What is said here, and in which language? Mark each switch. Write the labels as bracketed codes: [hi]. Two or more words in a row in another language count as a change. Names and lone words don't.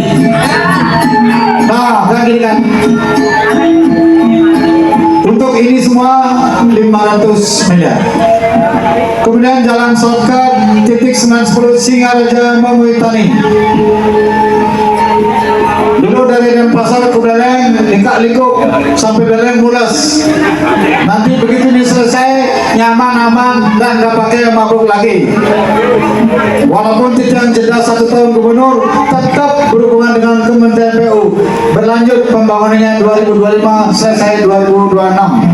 [id] Nah, kan gini kan? Untuk ini semua 500 miliar. Kemudian jalan shortcut titik 910 Singaraja Memuitani. Dulu dari Denpasar ke Buleleng, likak-likuk sampai Buleleng mulus. Nanti begitu ini selesai, nyaman-aman dan nggak pakai mabuk lagi. Walaupun tidak jeda 1 tahun gubernur, tetap berhubungan dengan Kementerian PU. Berlanjut pembangunannya 2025, selesai 2026.